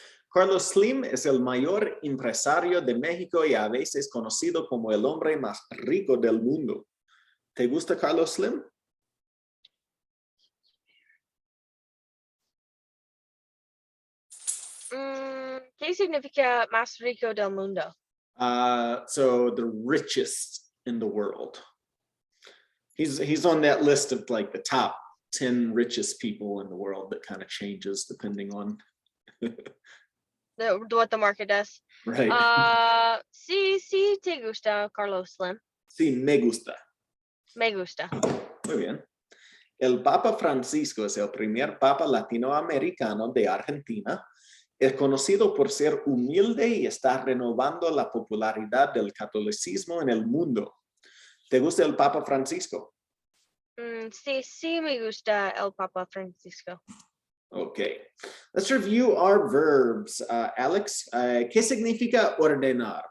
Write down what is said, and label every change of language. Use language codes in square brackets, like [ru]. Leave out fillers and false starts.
[es] Carlos Slim es el mayor empresario de México y a veces conocido como el hombre más rico del mundo. ¿Te gusta Carlos Slim? ¿Qué significa más rico del mundo? [en] So the richest in the world. He's on that list of like the top 10 richest people in the world that kind of changes depending on What the market does. right. [es] Sí, te gusta Carlos Slim. Sí, me gusta. Me gusta. Muy bien. El Papa Francisco es el primer Papa latinoamericano de Argentina. Es conocido por ser humilde y está renovando la popularidad del catolicismo en el mundo. ¿Te gusta el Papa Francisco? Sí, me gusta el Papa Francisco. [en] Okay, let's review our verbs. [es] Alex, ¿qué significa ordenar?